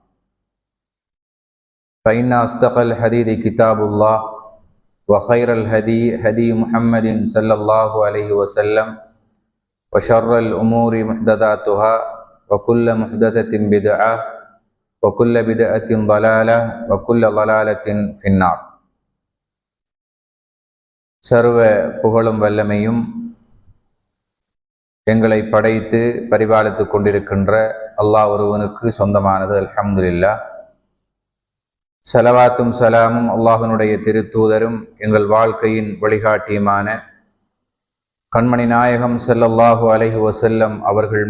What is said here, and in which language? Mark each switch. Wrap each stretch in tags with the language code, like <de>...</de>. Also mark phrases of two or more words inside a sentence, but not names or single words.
<ar>فإن أصدق الحديث كتاب الله وخير الهدي هدي محمد صلى الله عليه وسلم وشر الأمور محدثاتها وكل محدثة بدعة وكل بدعة ضلالة وكل ضلالة في النار.</ar> <ta>சர்வ புகழும் வல்லமையும் எங்களை படைத்து பரிபாலித்து கொண்டிருக்கின்ற அல்லாஹ் ஒருவனுக்கு சொந்தமானது. அல்ஹம்துலில்லாஹ். ஸலவாத்தும் சலாமும் அல்லாஹ்வினுடைய திருத்தூதரும் எங்கள் வாழ்க்கையின் வழிகாட்டியுமான கண்மணி நாயகம்</ta> <ar>صلى الله عليه وسلم</ar> <ta>அவர்கள்</ta>